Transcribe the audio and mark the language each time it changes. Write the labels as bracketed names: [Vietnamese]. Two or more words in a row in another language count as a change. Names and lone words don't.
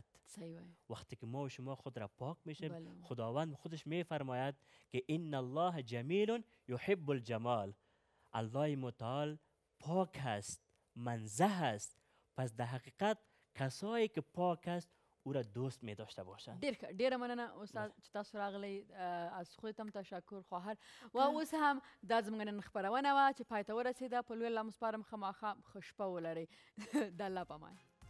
[Persian] وقتی که ما و شما خود را پاک میشیم خداوند خودش میفرماید که [Arabic] ان الله جمیل یحب الجمال. [Persian] الله متعال پاک هست، منزه هست. پس در حقیقت کسایی که پاک است او را دوست می داشته باشند. [Pashto] ډیره مننه استاد چې تاسو راغلی. [Persian] از خودتم تشکر خواهر. [Pashto] و اوس هم دا زموږ نن خپرونه وه چې پای ته ورسېده. په لوی الله مو سپارم ښه ماښام ښه شپه ولرئ. د الله په امان.